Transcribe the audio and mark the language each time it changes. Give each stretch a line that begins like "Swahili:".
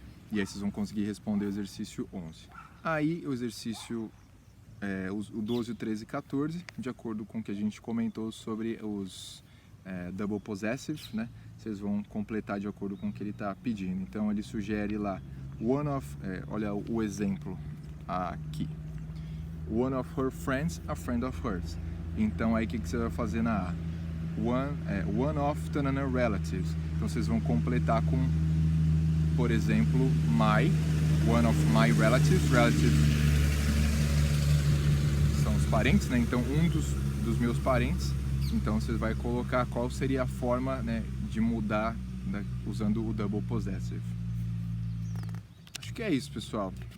Portuguese: E aí vocês vão conseguir responder o exercício 11. Aí o exercício, o 12, o 13 e 14, de acordo com o que a gente comentou sobre os double possessive, né? Vocês vão completar de acordo com o que ele está pedindo. Então ele sugere lá, olha o exemplo aqui.
English: One of her friends, a friend of hers.
Portuguese: Então aí o que você vai fazer na A?
English: One of tanana relatives.
Portuguese: Então vocês vão completar com, por exemplo,
English: one of my relatives.
Portuguese: Relatives são os parentes, né? Então um dos meus parentes. Então você vai colocar qual seria a forma, né, de mudar, né, usando o double possessive. Acho que é isso, pessoal.